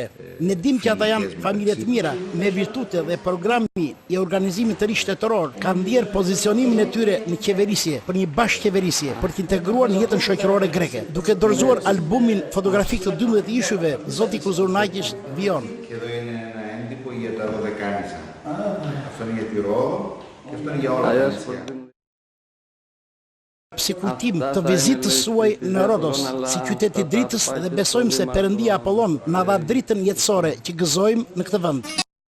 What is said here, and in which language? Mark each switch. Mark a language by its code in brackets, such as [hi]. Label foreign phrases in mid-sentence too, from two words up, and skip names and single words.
[sq] Ne dimë që ata janë familje të mira, me virtute dhe programi i organizimit të ri shtetëror kanë ndjer pozicionimin e tyre në qeverisje, për një bashkëqeverisje, për të integruar në jetën shoqërore greke. Duke dorëzuar albumin fotografik të 12 ishujve, Zoti Kuzurnaqish vijon. [el] Και εδώ είναι ένα έντυπο για τα Δωδεκάνησα. Αυτό είναι για τη Ρόδο και αυτό είναι για όλα τα νησιά. [sq] Si kujtim të vizitës suaj në Rodos, si qytet i dritës, dhe besojmë se Perëndia Apollon na dha dritën jetësore që gëzojmë në këtë vend.